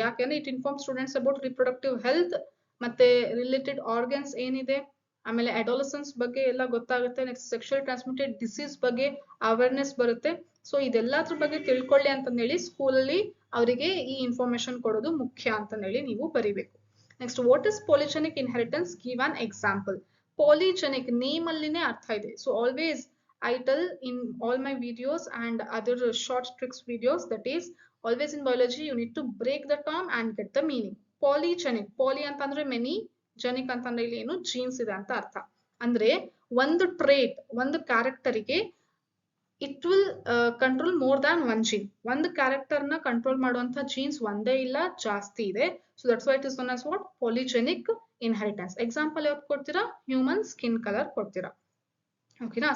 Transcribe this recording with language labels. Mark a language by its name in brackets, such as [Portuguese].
[Kannada] ಯಾಕೆಂದ್ರೆ [English] it inform students about reproductive health, [Kannada] ಮತ್ತೆ related organs ಏನಿದೆ, ಆಮೇಲೆ ಅಡೋಲಸೆನ್ಸ್ ಬಗ್ಗೆ ಎಲ್ಲ ಗೊತ್ತಾಗುತ್ತೆ. ನೆಕ್ಸ್ಟ್ ಸೆಕ್ಷುವಲ್ ಟ್ರಾನ್ಸ್ಮಿಟೆಡ್ ಡಿಸೀಸ್ ಬಗ್ಗೆ ಅವೇರ್ನೆಸ್ ಬರುತ್ತೆ. ಸೊ ಇದೆಲ್ಲದ್ರ ಬಗ್ಗೆ ತಿಳ್ಕೊಳ್ಳಿ ಅಂತಂದೇಳಿ ಸ್ಕೂಲಲ್ಲಿ ಅವರಿಗೆ ಈ ಇನ್ಫಾರ್ಮೇಶನ್ ಕೊಡೋದು ಮುಖ್ಯ ಅಂತಂದೇಳಿ ನೀವು ಬರಿಬೇಕು. [English] Next what is polygenic inheritance, give an example. [Kannada] Polygenic name ಅಲ್ಲಿನೇ ಅರ್ಥ ಇದೆ. [English] So always I tell in all my videos and other short tricks videos, that is always in biology you need to break the term and get the meaning. [Kannada] Polygenic, poly ಅಂತಂದ್ರೆ many, ಜೆನಿಕ್ ಅಂತಂದ್ರೆ ಇಲ್ಲಿ ಏನು jeans ಇದೆ ಅಂತ ಅರ್ಥ. ಅಂದ್ರೆ ಒಂದು trait, ಒಂದು ಕ್ಯಾರೆಕ್ಟರಿಗೆ [English] It will control more than one gene. [Kannada] ಒಂದು ಕ್ಯಾರೆಕ್ಟರ್ ನ ಕಂಟ್ರೋಲ್ ಮಾಡುವಂತ ಜೀನ್ಸ್ ಒಂದೇ ಇಲ್ಲ, ಜಾಸ್ತಿ ಇದೆ. [English] So that's why it is known as what polygenic inheritance. [Kannada] Example ಯಾವ್ದು ಕೊಡ್ತೀರಾ, ಹ್ಯೂಮನ್ ಸ್ಕಿನ್ ಕಲರ್ ಕೊಡ್ತೀರಾ. ಓಕೆನಾ.